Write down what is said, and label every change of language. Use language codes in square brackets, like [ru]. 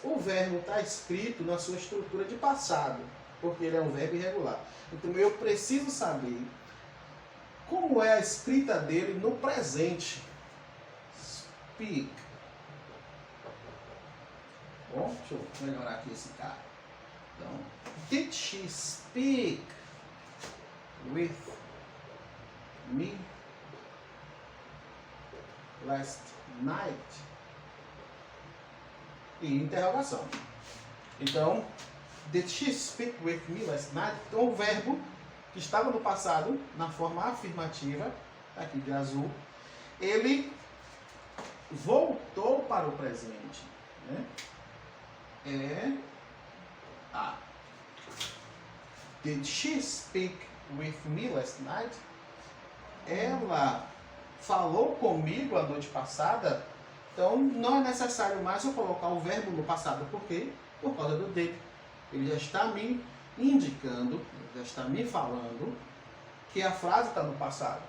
[pt] O verbo está escrito na sua estrutura de passado, porque ele é um verbo irregular. Então, eu preciso saber como é a escrita dele no presente. Speak. Bom, deixa eu melhorar aqui esse cara. Então, [en] did she speak with me last night? [pt] E interrogação. Então, [en] did she speak with me last night? [pt] Então, o verbo que estava no passado, na forma afirmativa, aqui de azul, ele voltou para o presente, né? [en] Did she speak with me last night? [pt] Ela falou comigo a noite passada. Então não é necessário mais eu colocar o verbo no passado. Por quê? Por causa do did. Ele já está me indicando, já está me falando que a frase está no passado.